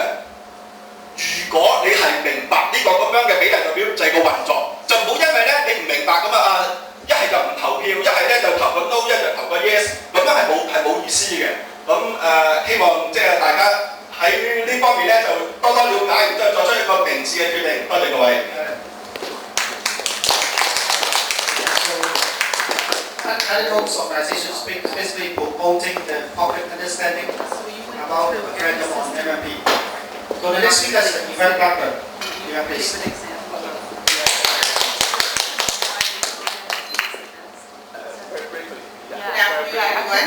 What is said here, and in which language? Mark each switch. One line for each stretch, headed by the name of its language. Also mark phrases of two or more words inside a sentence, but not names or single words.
Cantonese: 如果你係明白呢個咁樣嘅比例代表制嘅運作，就唔好因為咧你唔明白咁一係就唔投票，一係咧就投個 no， 一係就投個 yes， 咁樣係冇意思嘅。咁希望即係大家喺呢方面咧就多多了解，然之後作出一個明智嘅決定。多謝各位。
English: Anti-hoax organizations basically promoting the public understanding about the referendum on MMP. So the next speaker is Yvette Blackburn. Yvette, please. Good afternoon, everyone.